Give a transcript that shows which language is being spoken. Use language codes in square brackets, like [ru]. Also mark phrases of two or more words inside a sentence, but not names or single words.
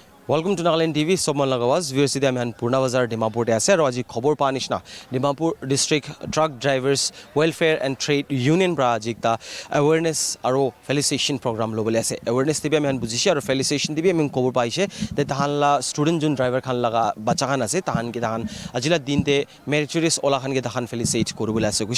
[en] Welcome to Nagaland TV. Someone Lagawas. Viewers, today I am Purna Bazar, Dimapur. [nag] Ase aro aji khobor pa nishna Dimapur District Truck Drivers Welfare and Trade Union bra aji ta awareness aro [en] felicitation program [nag] lobole ase. Awareness tibi am bujishi aro felicitation tibi am khobor paise. Te tahan la student jun driver khan laga bacha khan ase tahan ki tahan ajila din te meritorious ola khan ke tahan felicitate koribole ase kushe.